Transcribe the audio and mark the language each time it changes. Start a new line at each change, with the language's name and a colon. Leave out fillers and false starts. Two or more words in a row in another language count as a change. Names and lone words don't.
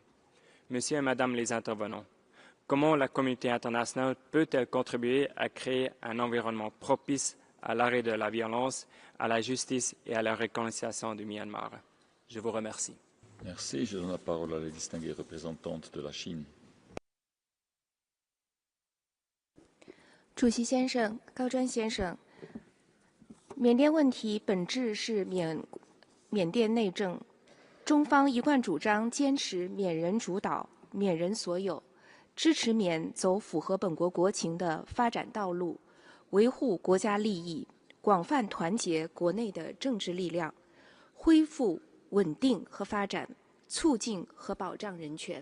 French: Monsieur et Madame les intervenants, comment la communauté internationale peut-elle contribuer à créer un environnement propice à l'arrêt de la violence, à la justice et à la réconciliation du Myanmar? Je vous remercie. Merci. Je donne la parole à la distinguée représentante de la Chine.
Chinese: 主席先生、高专先生，缅甸问题本质是缅甸内政，中方一贯主张坚持缅人主导、缅人所有，支持缅走符合本国国情的发展道路，维护国家利益，广泛团结国内的政治力量，恢复稳定和发展，促进和保障人权。